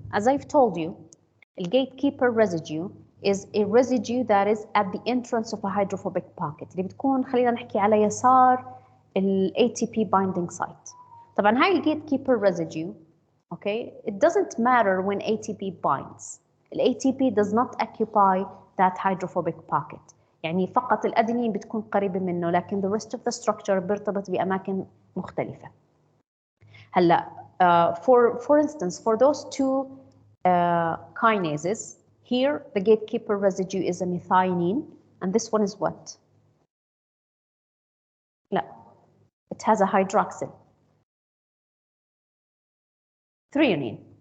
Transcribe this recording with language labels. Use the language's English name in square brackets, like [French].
[English] As I've told you, the gatekeeper residue is a residue that is at the entrance of a hydrophobic pocket [Arabic] اللي بتكون خلينا نحكي على يسار [English] ال ATP binding site. [Arabic] طبعا هاي ال [English] gatekeeper residue okay it doesn't matter when ATP binds. ال ATP does not occupy that hydrophobic pocket. [Arabic] يعني فقط الأدينين بتكون قريبة منه، لكن [English] the rest of the structure [Arabic] بيرتبط بأماكن مختلفة. هلا [English] for instance for those two kinases here the gatekeeper residue is a methionine and this one is what? [Arabic] لا [English] it has a hydroxyl threonine.